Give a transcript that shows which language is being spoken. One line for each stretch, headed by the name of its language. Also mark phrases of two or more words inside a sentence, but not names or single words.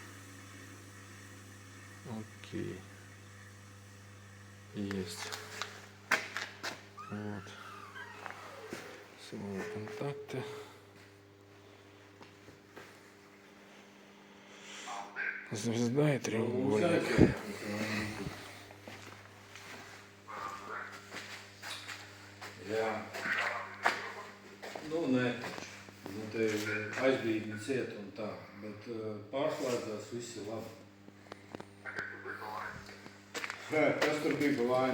Russian: Окей. Есть. Вот. Силовые контакты. Звезда и треугольник.
Latvian: Aizbīdi ciet un tā, bet pārslēdzās visi labi. Kas tur bija pa vaina?